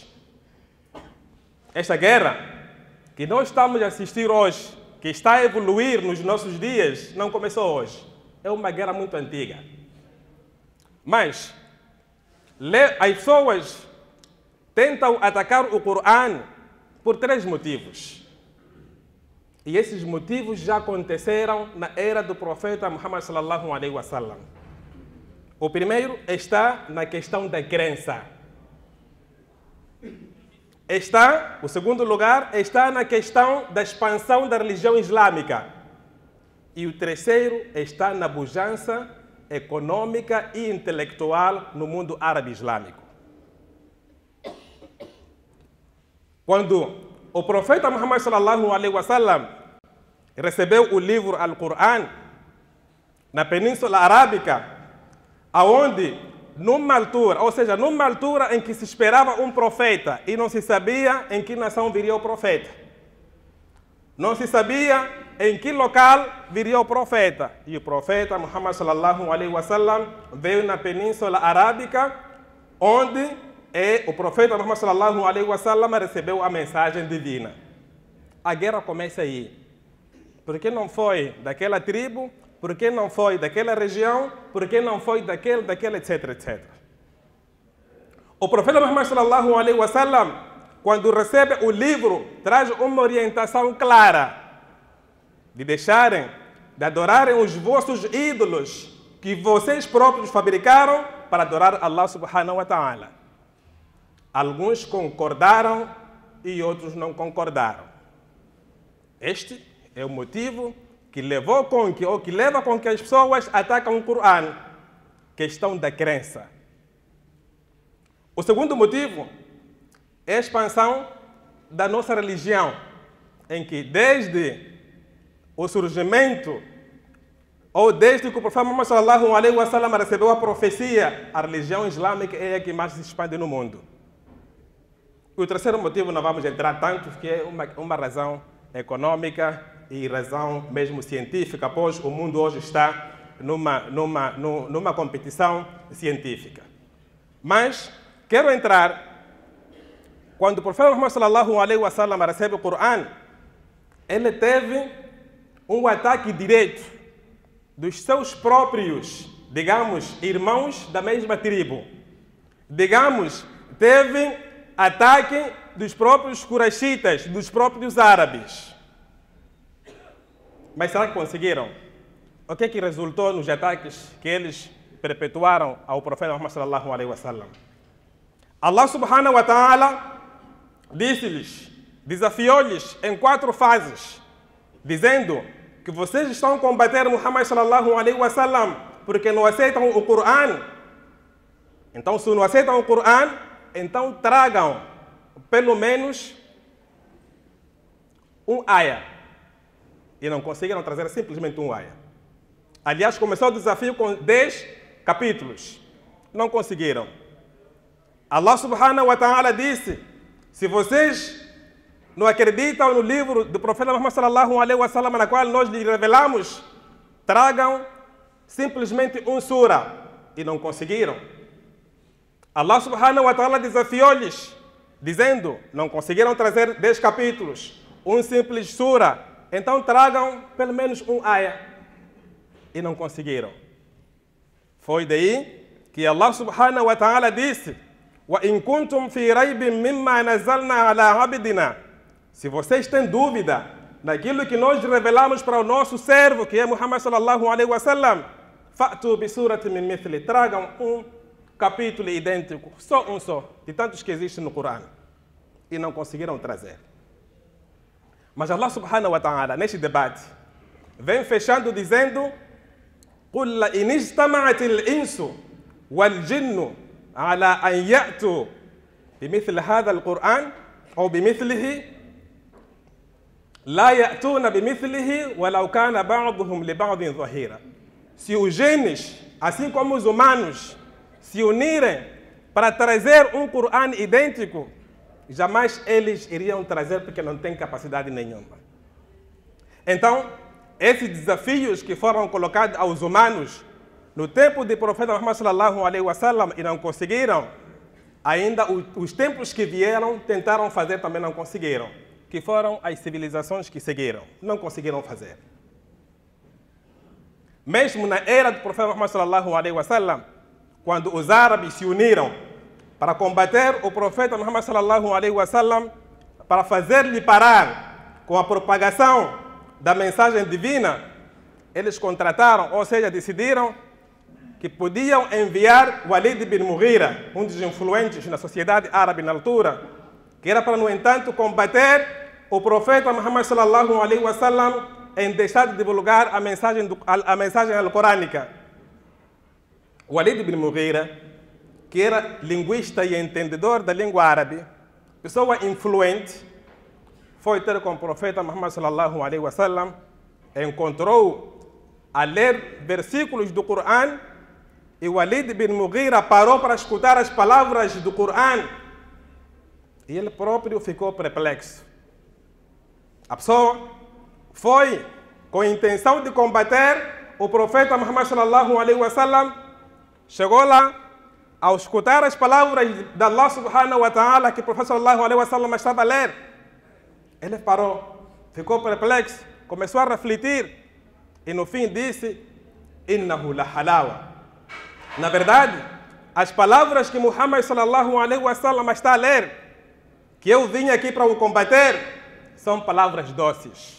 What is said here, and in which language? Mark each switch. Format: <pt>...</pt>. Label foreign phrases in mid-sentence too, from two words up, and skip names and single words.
<pt>Esta guerra que nós estamos a assistir hoje, que está a evoluir nos nossos dias, não começou hoje. É uma guerra muito antiga. Mas as pessoas tentam atacar o Corão por 3 motivos. E esses motivos já aconteceram na era do profeta Muhammad</pt> <ar>صلى الله عليه وسلم.</ar> <pt>O primeiro está na questão da crença. O segundo lugar está na questão da expansão da religião islâmica. E o terceiro está na pujança econômica e intelectual no mundo árabe islâmico. Quando o profeta Muhammad</pt> <ar>صلى الله عليه وسلم</ar> <pt>recebeu o livro Al-Qur'an na Península Arábica, aonde numa altura em que se esperava um profeta e não se sabia em que nação viria o profeta. Não se sabia em que local viria o profeta. E o profeta Muhammad</pt> <ar>صلى الله عليه وسلم</ar> <pt>veio na Península Arábica, onde o profeta Muhammad</pt> <ar>صلى الله عليه وسلم</ar> <pt>recebeu a mensagem divina. A guerra começa aí. Por que não foi daquela tribo? Por que não foi daquela região? Por que não foi daquele, etc, etc. O profeta Muhammad</pt> <ar>صلى الله عليه وسلم,</ar> <pt>quando recebe o livro, traz uma orientação clara de deixarem, de adorarem os vossos ídolos que vocês próprios fabricaram para adorar Allah</pt> <ar>سبحانه وتعالى.</ar> <pt>Alguns concordaram e outros não concordaram. Este é o motivo que leva com que as pessoas atacam o Corão, questão da crença. O segundo motivo é a expansão da nossa religião, em que desde o surgimento, ou desde que o profeta Muhammad</pt> <ar>صلى الله عليه وسلم</ar> <pt>recebeu a profecia, a religião islâmica é a que mais se expande no mundo. E o terceiro motivo não vamos entrar tanto, que é uma razão econômica e razão mesmo científica, pois o mundo hoje está numa competição científica. Mas quero entrar, quando o profeta Muhammad</pt> <ar>صلى الله عليه وسلم</ar> <pt>recebe o Corão, ele teve um ataque direto dos seus próprios, digamos, irmãos da mesma tribo. Digamos, teve ataque dos próprios quraishitas, dos próprios árabes. Mas será que conseguiram? O que é que resultou nos ataques que eles perpetuaram ao profeta Muhammad</pt> <ar>صلى الله عليه وسلم?</ar> <pt>Allah</pt> <ar>سبحانه وتعالى</ar> <pt>disse-lhes, desafiou-lhes em 4 fases, dizendo que vocês estão a combater Muhammad</pt> <ar>صلى الله عليه وسلم</ar> <pt>porque não aceitam o Coran. Então, se não aceitam o Coran, então tragam pelo menos um aya. E não conseguiram trazer simplesmente um aya. Aliás, começou o desafio com 10 capítulos. Não conseguiram. Allah</pt> <ar>سبحانه وتعالى</ar> <pt>disse, se vocês não acreditam no livro do profeta Muhammad</pt> <ar>صلى الله عليه وسلم,</ar> <pt>na qual nós lhe revelamos, tragam simplesmente um sura. E não conseguiram. Allah</pt> <ar>سبحانه وتعالى</ar> <pt>desafiou-lhes, dizendo, não conseguiram trazer 10 capítulos, um simples sura, então tragam pelo menos um aya. E não conseguiram. Foi daí que Allah</pt> <ar>سبحانه وتعالى</ar> <pt>disse,</pt> <ar>وَإِن كُنْتُمْ فِي رَيْبٍ مِمَّا نَزَّلْنَا عَلَىٰ عَبْدِنَا.</ar> <pt>Se vocês têm dúvida naquilo que nós revelamos para o nosso servo, que é Muhammad</pt> <ar>صلى الله عليه وسلم, فَأْتُوا بِسُورَةٍ مِّن مِثْلِهِ.</ar> <pt>Tragam um capítulo idêntico, só um só, de tantos que existem no Corão. E não conseguiram trazer. Mas Allah</pt> <ar>سبحانه وتعالى,</ar> <pt>neste debate, vem fechando dizendo,</pt> <ar>قُلْ لَإِنِ اجْتَمَعَتِ الْإِنسُ وَالْجِنُّ على أن يأتوا بمثل هذا القرآن أو بمثله لا يأتون بمثله ولو كان بعضهم لبعض ظهيرا.</ar> <pt>Se os genes, assim como os humanos, se unirem para trazer um Corão idêntico, jamais eles iriam trazer porque não têm capacidade nenhuma. Então, esses desafios que foram colocados aos humanos no tempo do profeta Muhammad</pt> <ar>صلى الله عليه وسلم</ar> <pt>e não conseguiram, ainda os tempos que vieram tentaram fazer, também não conseguiram, que foram as civilizações que seguiram, não conseguiram fazer. Mesmo na era do profeta Muhammad</pt> <ar>صلى الله عليه وسلم,</ar> <pt>quando os árabes se uniram para combater o profeta Muhammad</pt> <ar>صلى الله عليه وسلم,</ar> <pt>para fazer-lhe parar com a propagação da mensagem divina, eles contrataram, ou seja, decidiram que podiam enviar Walid bin Mughira, um dos influentes na sociedade árabe na altura, que era para, no entanto, combater o profeta Muhammad</pt> <ar>صلى الله عليه وسلم</ar> <pt>em deixar de divulgar a mensagem alcorânica. Walid bin Mughira, que era linguista e entendedor da língua árabe, pessoa influente, foi ter com o profeta Muhammad</pt> <ar>صلى الله عليه وسلم,</ar> <pt>encontrou a ler versículos do Corão. E Walid bin Mughira parou para escutar as palavras do Corão. E ele próprio ficou perplexo. A pessoa foi com a intenção de combater o profeta Muhammad</pt> <ar>صلى الله عليه وسلم.</ar> <pt>Chegou lá, ao escutar as palavras de Allah</pt> <ar>سبحانه وتعالى</ar> <pt>que o profeta</pt> <ar>صلى الله عليه وسلم</ar> <pt>estava a ler, ele parou, ficou perplexo, começou a refletir e no fim disse,</pt> <ar>إنه لحلاوة.</ar> <pt>Na verdade, as palavras que Muhammad</pt> <ar>صلى الله عليه وسلم</ar> <pt>está a ler, que eu vim aqui para o combater, são palavras doces.</pt>